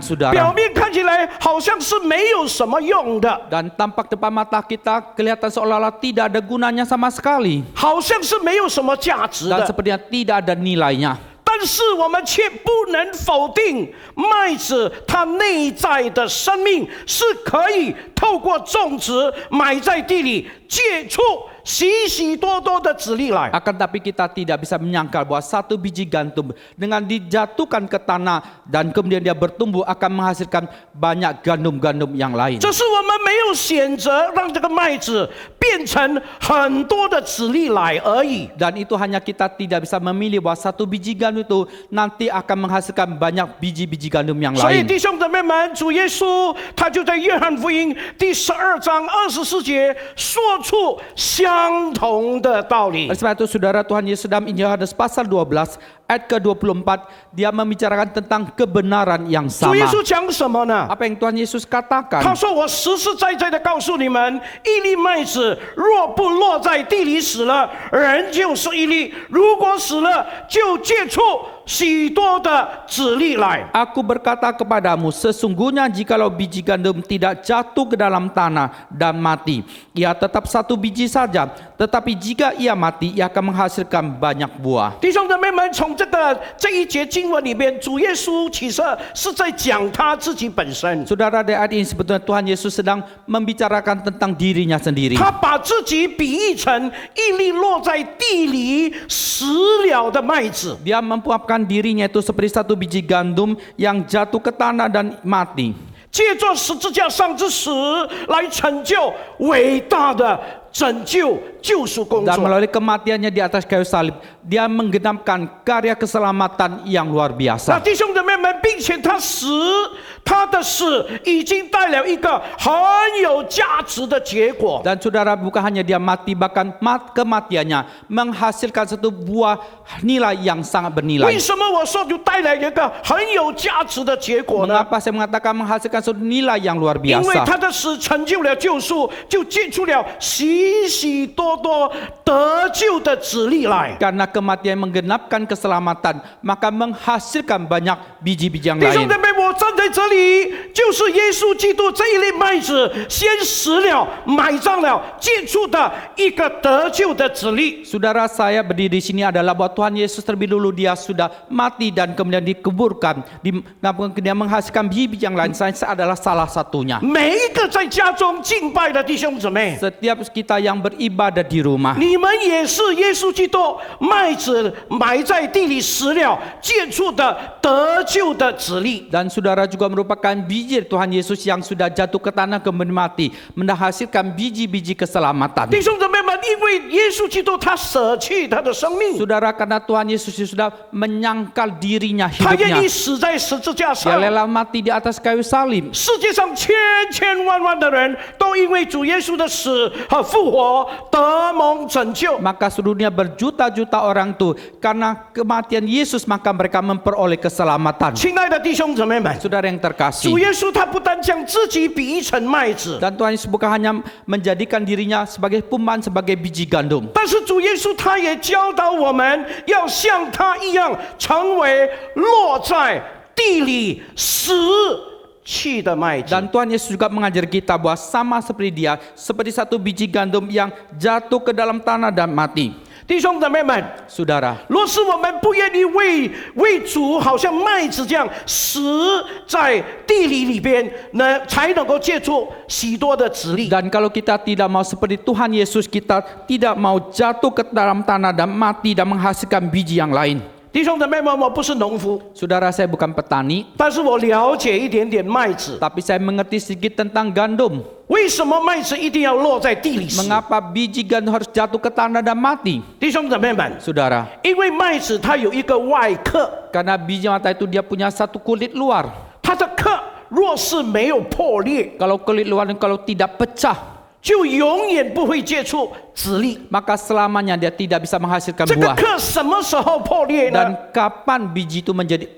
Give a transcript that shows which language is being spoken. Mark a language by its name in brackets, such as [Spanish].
[Chinese] 表 [Indonesian] saudara. [Chinese] 面看起来好像是没有什么用的， [Indonesian] Dan tampak depan mata kita kelihatan seolah-olah tidak ada gunanya sama sekali. [Chinese] 好像是没有什么价值 [Indonesian] Dan [Chinese] 的。 [Indonesian] sepertinya tidak ada nilainya. [Chinese] 但是我们却不能否定麦子它内在的生命是可以透过种植埋在地里结出许许多多的子粒来。 [Indonesian] Akan tapi kita tidak bisa menyangkal bahwa satu biji gandum dengan dijatuhkan ke tanah dan kemudian dia bertumbuh akan menghasilkan banyak gandum-gandum yang lain. [Chinese] 这是我们没有选择让这个麦子变成很多的子粒来而已。 [Indonesian] Dan itu hanya kita tidak bisa memilih bahwa satu biji gandum itu nanti akan menghasilkan banyak biji-biji gandum yang [Chinese] 所以 [Indonesian] lain. [Chinese] 弟兄姊妹们，主耶稣他就在约翰福音第12章24节说出相同的道理 [Indonesian] Oleh。 sebab itu saudara, Tuhan Yesus dalam Injil Yohanes pasal 12 ayat ke-24 dia membicarakan tentang kebenaran yang [Chinese] 主耶 [Indonesian] sama. [Chinese] 稣讲什么呢？ [Indonesian] Apa yang Tuhan Yesus [Chinese] 他 [Indonesian] katakan? [Chinese] 说：“我实实在在的告诉你们，一粒麦子若不落在地里死了，人就是一粒；如果死了，就结出许多的子粒来。 [Indonesian] Aku berkata kepadamu, sesungguhnya jikalau biji gandum tidak jatuh ke dalam tanah dan mati, ia tetap satu biji saja. Tetapi jika ia mati, ia akan menghasilkan banyak buah. ” [Chinese] 弟兄姊妹们，从这一节经文里面，主耶稣其实是在讲他自己本身。 [Indonesian] Saudara, di ayat ini sebetulnya Tuhan Yesus sedang membicarakan tentang dirinya sendiri. [Chinese] 他把自己比喻成一粒落在地里死了的麦子。 [Indonesian] Dia mempuapkan dirinya itu seperti satu biji gandum yang jatuh ke tanah dan mati. [Chinese] 借着十字架上之死来成就伟大的拯救救赎工 [Indonesian] Dan [Chinese] 作。 [Indonesian] melalui kematiannya di atas kayu salib, dia menggenapkan karya keselamatan yang luar [Chinese] 那 [Indonesian] biasa. [Chinese] 弟兄姊妹们，并且他的死已经带来一个很有价值的结果。 [Indonesian] Dan saudara, bukan hanya dia mati, bahkan kematiannya menghasilkan satu buah nilai yang sangat [Chinese] 为 [Indonesian] bernilai. [Chinese] 什么我说就带来一个很有价值的结果呢？ [Indonesian] Mengapa saya mengatakan menghasilkan satu nilai yang luar [Chinese] 因为 [Indonesian] biasa? [Chinese] 他的死成就了救赎，就结出了许许多多得救的子粒来。 [Indonesian] Karena kematian menggenapkan keselamatan, maka menghasilkan banyak biji-biji yang [Chinese] 弟兄 [Indonesian] lain. [Chinese] 姊妹，我站在这里，就是耶稣基督这一粒麦子先死了、埋葬了、接触的一个得救的子粒。 [Indonesian] Saudara, saya berdiri di sini adalah bahwa Tuhan Yesus terlebih dulu dia sudah mati dan kemudian dikuburkan, dia menghasilkan biji yang lain. Saya adalah salah satunya. [Chinese] 每一个在家中敬拜的弟兄姊妹， [Indonesian] Setiap kita yang beribadah di rumah, [Chinese] 你们也是耶稣基督麦子埋在地里死了、接触的得救的子粒。 [Indonesian] dan saudara juga merupakan biji Tuhan Yesus yang sudah jatuh ke tanah kemudian mati, menghasilkan biji-biji keselamatan. [Chinese] 弟兄姊妹们，因为耶稣基督他舍弃他的生命， [Indonesian] Saudara, karena Tuhan Yesus sudah menyangkal dirinya [Chinese] 他愿 [Indonesian] hidupnya, [Chinese] 意死在十字架 [Indonesian] dia [Chinese] 上。 [Indonesian] rela mati di atas kayu salib. [Chinese] 世界上千千万万的人都因为主耶稣的死和复活得蒙拯救。 [Indonesian] Maka seluruh dunia berjuta-juta orang tuh karena kematian Yesus maka mereka memperoleh keselamatan. [Chinese] 亲爱的弟兄姊妹们， [Indonesian] Saudara yang [Chinese] 主 [Indonesian] terkasih, [Chinese] 耶稣他不但将自己比喻成麦子， [Indonesian] dan Tuhan Yesus bukan hanya menjadikan dirinya sebagai pemain, sebagai biji gandum, [Chinese] 但是主耶稣他也教导我们要像他一样，成为落在地里死去的麦子。 [Indonesian] dan Tuhan Yesus juga mengajar kita bahwa sama seperti dia, seperti satu biji gandum yang jatuh ke dalam tanah dan mati. [Chinese] 弟兄姊妹们， [Indonesian] Saudara, [Chinese] 若是我们不愿意为主，好像麦子这样死在地里边，才能够借助许多的子粒。 [Indonesian] dan kalau kita tidak mau seperti Tuhan Yesus, kita tidak mau jatuh ke dalam tanah dan mati dan menghasilkan biji yang lain. [Chinese] 弟兄姊妹们，我不是农夫， [Indonesian] Saudara, saya bukan petani, [Chinese] 但是我了解一点点麦子。 [Indonesian] tapi saya mengerti sedikit tentang gandum. [Chinese] 为什么麦子一定要落在地里死？ [Indonesian] Mengapa biji gandum harus jatuh ke tanah dan mati? [Chinese] 弟兄姊妹们， [Indonesian] Saudara, [Chinese] 因为麦子它有一个外壳， [Indonesian] karena biji mata itu dia punya satu kulit luar. [Chinese] 它的壳若是没有破裂， [Indonesian] Kalau kulit luar kalau tidak pecah, [Chinese] 就永远不会接触子粒。 [Indonesian] maka selamanya dia tidak bisa menghasilkan [Chinese] 这个 [Indonesian] buah. [Chinese] 壳什么时候破裂呢？ [Indonesian] Dan kapan biji itu menjadi